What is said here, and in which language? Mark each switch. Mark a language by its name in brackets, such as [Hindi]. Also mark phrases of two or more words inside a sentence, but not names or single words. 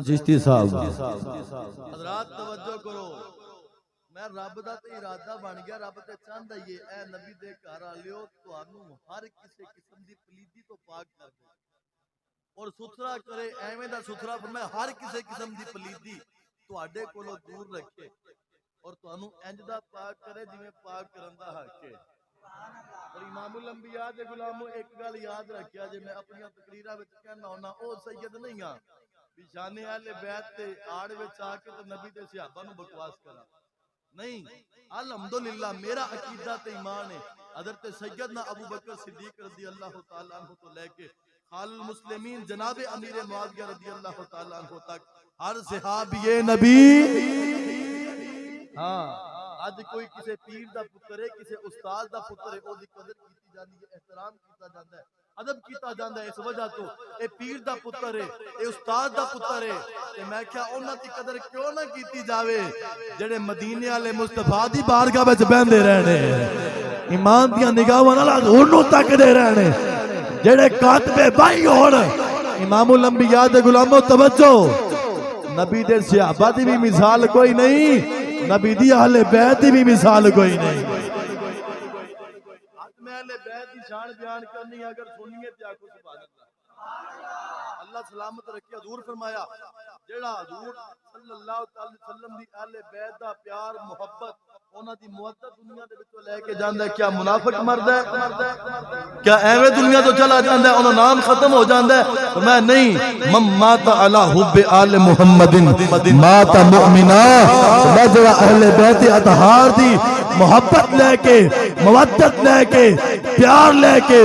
[Punjabi] چشتی صاحب حضرات توجہ کرو میں رب دا تے ارادہ بن گیا رب تے چاہندا ہی اے نبی دے گھر والےو تانوں ہر کسے قسم دی پلیتی تو پاک کر دے اور ستھرا کرے ایویں دا ستھرا فرمایا ہر کسے قسم دی پلیتی تواڈے کولوں دور رکھے اور تانوں انج دا پاک کرے جویں پاک کرن دا حق ہے اور امام الانبیاء دے غلاموں ایک گل یاد رکھیا جے میں اپنی تقریراں وچ کہنا ہونا او سید نہیں ہاں بھی شان اہل بیت تے آڑ وچ آ کے تے نبی تے صحابہ نو بکواس کرا نہیں، الحمدللہ میرا عقیدہ تے ایمان ہے حضرت سیدنا ابو بکر صدیق رضی اللہ تعالیٰ عنہ تو لے کے خال المسلمین جناب امیر معاویہ رضی اللہ تعالیٰ عنہ تک ہر صحابی نبی ہاں اج کوئی کسی پیر دا پتر ہے کسی استاد دا پتر ہے او دی قدر کیتی جاندی ہے احترام کیتا جاندا ہے ادب کیتا جاندا ہے اس وجہ تو اے پیر دا پتر ہے اے استاد دا پتر ہے تے میں کیا انہاں دی قدر کیوں نہ کیتی جاوے جڑے مدینے والے مصطفیٰ دی بارگاہ وچ بیندے رہنے ایمان دیاں نگاہاں نال حضور نوں تکدے رہنے جڑے کاتب بھائی ہون امام الانبیاء دے غلامو توجہ نبی دے صحابہ دی بھی مثال کوئی نہیں نبی دی اہل بیت دی بھی مثال کوئی نہیں میں اہل بیت دی شان بیان کرنی اگر سنیے تے آکھو سبحان اللہ اللہ سلامت رکھے حضور فرمایا جیڑا حضور صلی اللہ علیہ وسلم دی اہل بیت دا پیار محبت انہاں دی محبت دنیا دے وچوں لے کے جاندا ہے کیا منافق مردا ہے کیا ایویں دنیا تو چلا جاندا ہے انہاں نام ختم ہو جاندا ہے میں نہیں [Arabic] من مات علی حب آل محمد مات مؤمنا [Punjabi] جڑا اہل بیت اطہار دی محبت لے کے مودت لے کے پیار لے کے